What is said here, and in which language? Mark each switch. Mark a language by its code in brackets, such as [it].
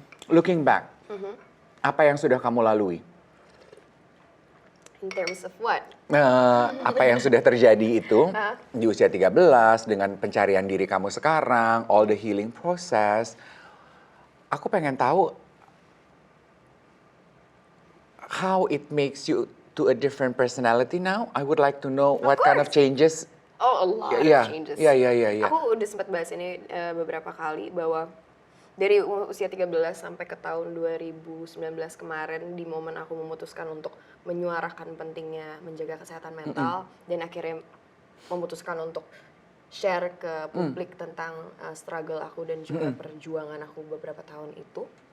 [id] Looking back, apa yang sudah kamu lalui? [en] In terms of what? [id] Apa yang sudah terjadi itu di usia 13 dengan pencarian diri kamu sekarang, [en] all the healing process. [id] Aku pengen tahu [en] how it makes you to a different personality now. I would like to know what kind of changes. Oh, a lot of changes. [id] Iya. Aku udah sempat bahas ini beberapa kali, bahwa dari usia 13 sampai ke tahun 2019 kemarin, di momen aku memutuskan untuk menyuarakan pentingnya menjaga kesehatan mental, dan akhirnya memutuskan untuk share ke publik tentang struggle aku dan juga perjuangan aku beberapa tahun itu.